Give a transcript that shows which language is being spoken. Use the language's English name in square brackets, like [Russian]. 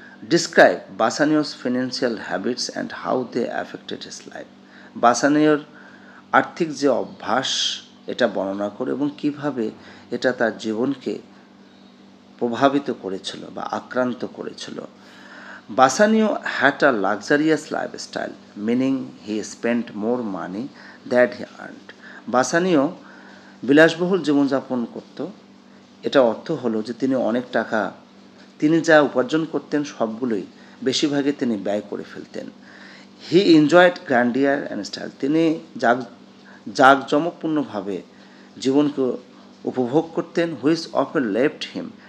[English] Describe Bassanio's financial habits and how they affected his life. [Bangla] বাসানিওর আর্থিক যে অভ্যাস এটা বর্ণনা করে এবং কিভাবে এটা তার জীবনকে প্রভাবিত করেছিল বা আক্রান্ত করেছিল। [English] Bassanio had a luxurious lifestyle, meaning he spent more money than he earned. [Bangla] বাসানিও বিলাসবহুল জীবনযাপন করত। এটা অর্থ হলো যে তিনি অনেক টাকা, তিনি যা উপার্জন করতেন সবগুলোই বেশিরভাগই তিনি ব্যয় করে ফেলতেন। [English] He enjoyed grandeur and style. [Bangla] তিনি জাঁকজমকপূর্ণভাবে জীবনকে উপভোগ করতেন, [English] which often left him